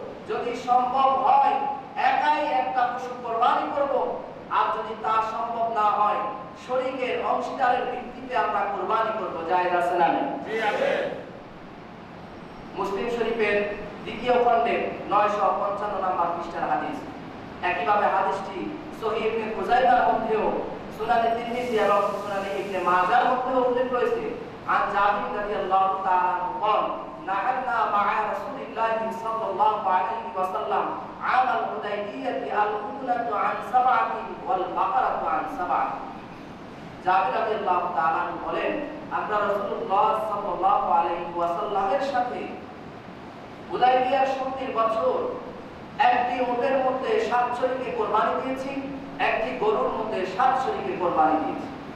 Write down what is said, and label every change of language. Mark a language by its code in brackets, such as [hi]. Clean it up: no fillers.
[bn] যদি সম্ভব হয় একাই একটা পশু কোরবানি করব, আর যদি তা সম্ভব না হয় শরীকের অংশীদারের ভিত্তিতে আমরা কোরবানি করব। জায়েজ আছে না? জি আছে। মুসলিম শরীফের দ্বিতীয় খণ্ডের 955 নম্বর পৃষ্ঠার হাদিস। একইভাবে হাদিসটি সহিহ ইবনে খুজাইমার মধ্যেও, সুনানে তিরমিজি এবং সুনানে ইবনে মাজার মধ্যেও উল্লেখ রয়েছে। [ar] আন জাবির রাদিয়াল্লাহু তাআলা قال نعنا مع رسول الله صلى الله عليه وسلم عام الحديبية الهدنة عن 7 والبقرة عن 7। [bn] জাবির রাদিয়াল্লাহু তাআলা বলেন, আমরা রাসূলুল্লাহ সাল্লাল্লাহু আলাইহি ওয়াসাল্লামের সাথে হুদায়বিয়ার সন্ধির বছর একটি উটের মধ্যে 7 শরীকে কোরবানি দিয়েছি, একটি গরুর মধ্যে 7 শরীকে কোরবানি দিয়েছি।